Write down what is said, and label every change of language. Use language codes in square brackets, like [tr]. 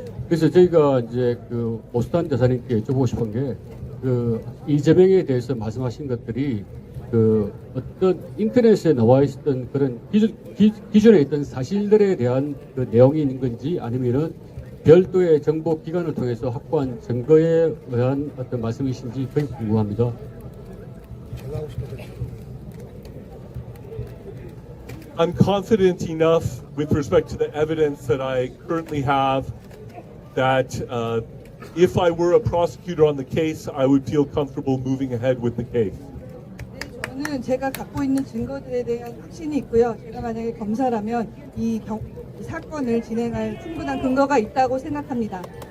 [ko] 그래서 저희가 이제 오스탄 대사님께 여쭤보고 싶은 게 이재명에 대해서 말씀하신 것들이 어떤 인터넷에 나와 있었던 그런 기존에 있던 사실들에 대한 내용이 있는 건지 아니면은 별도의 정보 기관을 통해서 확보한 증거에 의한 어떤 말씀이신지 그게 궁금합니다. [en] I'm confident enough with respect to the evidence that I currently have that if I were a prosecutor on the case, I would feel comfortable moving ahead with the case. [ko] 저는 제가 갖고 있는 증거들에 대한 확신이 있고요. 제가 만약에 검사라면 이 사건을 진행할 충분한 근거가 있다고 생각합니다.